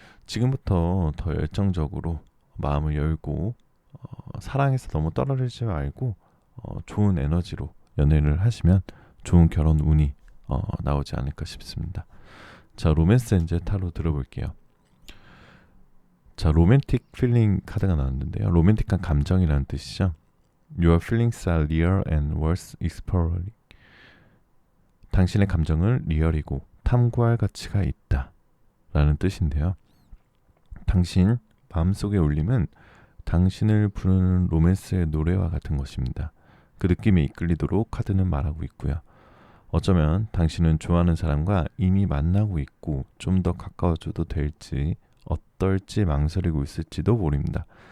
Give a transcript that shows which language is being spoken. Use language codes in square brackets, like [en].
[ko] 지금부터 더 열정적으로 마음을 열고 사랑에서 너무 떨어지지 말고 좋은 에너지로 연애를 하시면 좋은 결혼 운이 나오지 않을까 싶습니다. 자, 로맨스 엔젤 타로 들어볼게요. 자, 로맨틱 필링 카드가 나왔는데요. 로맨틱한 감정이라는 뜻이죠. [en] Your feelings are real and worth exploring. [ko] 당신의 감정은 리얼이고 탐구할 가치가 있다 라는 뜻인데요. 당신 마음속의 울림은 당신을 부르는 로맨스의 노래와 같은 것입니다. 그 느낌에 이끌리도록 카드는 말하고 있고요. 어쩌면 당신은 좋아하는 사람과 이미 만나고 있고 좀 더 가까워져도 될지 어떨지 망설이고 있을지도 모릅니다.